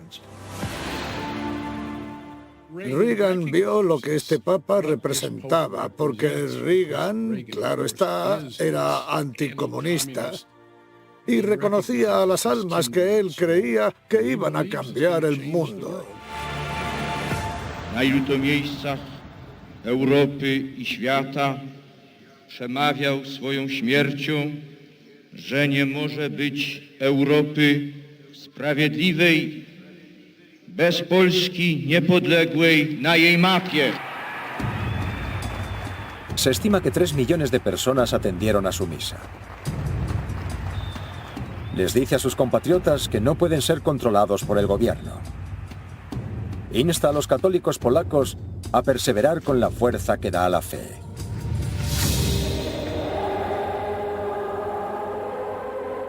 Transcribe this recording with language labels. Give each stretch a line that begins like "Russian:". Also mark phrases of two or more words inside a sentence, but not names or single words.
Spanish: Reagan vio lo que este papa representaba, porque Reagan, claro está, era anticomunista y reconocía a las almas que él creía que iban a cambiar el mundo.
Polish: Na ilu to miejscach Europy i świata przemawiał swoją śmiercią, że nie może być Europy sprawiedliwej bez Polski niepodległej na jej mapie.
Spanish: Se estima que 3 millones de personas atendieron a su misa. Les dice a sus compatriotas que no pueden ser controlados por el gobierno. Insta a los católicos polacos a perseverar con la fuerza que da la fe.